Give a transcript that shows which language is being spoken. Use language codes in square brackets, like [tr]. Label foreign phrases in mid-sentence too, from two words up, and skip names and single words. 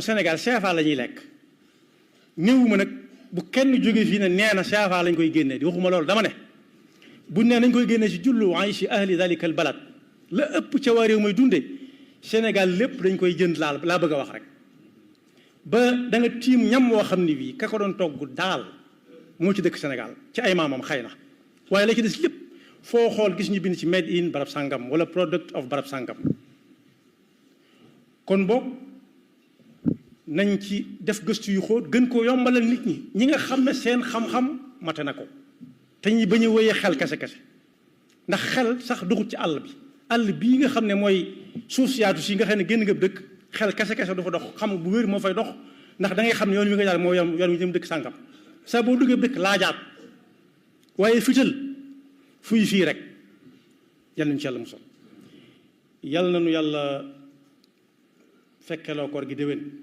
[wo] Sénégal CFA la ñuy lekk néewuma nag bu kenn jóge fii ne nee na CFA lañ koy génnee di waxuma loolu dama ne buñ nee nañ koy génnee ci jullu [ar] عيش أهل ذلك البلد [wo] la ëpp ca waa réew mooy dunde Sénégal lépp dañ koy jënd laa bëgg a wax rek ba da nga tiim ñam woo xam ne bii ka ko doon togg daal moo ci dëkk Sénégal ci ay maamam xëy na waaye la ci des lépp foo xool gis ñu bind ci [en] made in [wo] barab sàngam wala [en] product of [wo] barab sàngam kon boog nañ ci def gëstu yu xóot gën koo yombalal nit ñi nga xam ne seen xam-xam mate na ko te ñi bañ a wéyee xel kese ndax xel sax duxut ci àll bii nga xam ne mooy suuf siyaatu si nga xam ne génn nga dëkk xel kese du fa dox xam bu wér moo fay dox ndax da ngay xam ne yoon wi nga jaar moo yoon wi jëm dëkk sàngam saa boo duggee dëkk laajaat waaye fital fuy fii rek yal nañu ci yàlla musal yal na nu yàlla fekkeloo koor gi déwén